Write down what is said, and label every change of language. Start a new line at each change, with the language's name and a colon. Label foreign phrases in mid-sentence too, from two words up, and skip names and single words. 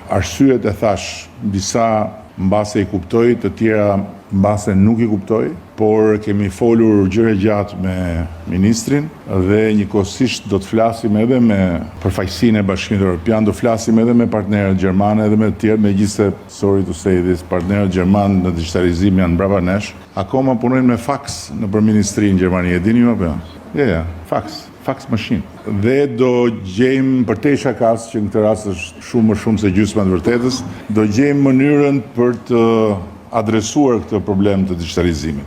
Albanian: Arsyet e thash, disa mbase i kuptoj, të tjera mbase nuk i kuptoj, por kemi folur gjëre gjatë me ministrin dhe njëkohësisht do të flasim edhe me përfaqësinë e Bashkimit Evropian, do flasim edhe me partnerët gjermanë edhe me të tjerë, megjithëse
English: sorry to say this,
Albanian: partnerët gjermanë në digitalizim janë brapa nesh. Akoma punojnë me faks nëpër ministrinë në Gjermani, e dini apo jo? Ja,
English: fax machine.
Albanian: Dhe do gjejmë për te shakas, që në këtë rast është shumë më shumë se gjysma të vërtetës, do gjejmë mënyrën për të adresuar këtë problem të digitalizimit.